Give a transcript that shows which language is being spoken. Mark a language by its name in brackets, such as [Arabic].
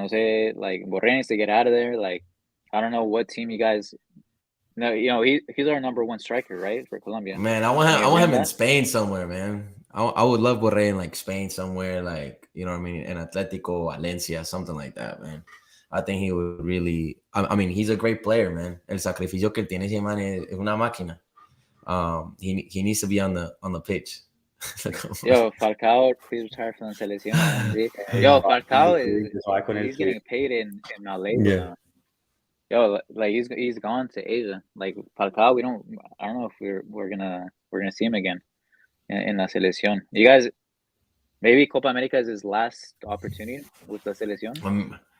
[Spanish] No sé, [English] like, Borré needs to get out of there. Like, I don't know what team you guys. No, you know, he's our number one striker, right, for Colombia. Man, I want him in Spain somewhere, man. I would love Borré in like Spain somewhere, like, you know what I mean, in Atletico, Valencia, something like that, man. I think he would really. I mean, he's a great player, man. [Spanish] El sacrificio que tiene ese man es una máquina. [English] He needs to be on the pitch. Yo, Falcao, please retire from the selección. Yo, Falcao he's getting paid in LA now. Yo, like, he's gone to Asia. Like, Falcao, I don't know if we're gonna see him again in la selección. You guys, maybe Copa America is his last opportunity with la selección.